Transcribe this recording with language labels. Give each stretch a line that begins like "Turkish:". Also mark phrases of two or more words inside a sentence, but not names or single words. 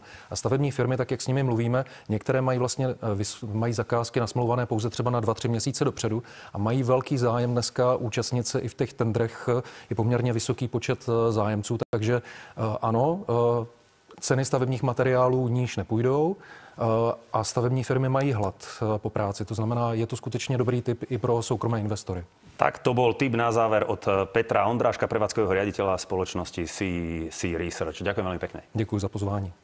Czech: A stavební firmy, tak jak s nimi mluvíme, některé mají zakázky nasmlouvané pouze třeba na 2-3 měsíce dopředu a mají velký zájem dneska účastnit se i v těch tendrech. Je poměrně vysoký počet zájemců, takže ano, ceny stavebních materiálů níž nepůjdou a stavební firmy mají hlad po práci. To znamená, je to skutečně dobrý tip i pro soukromé investory.
Slovak: Tak to bol tip na záver od Petra Ondráška, prevádzkového riaditeľa spoločnosti CC Research. Ďakujem veľmi pekne.
Czech: Děkuji za pozvání.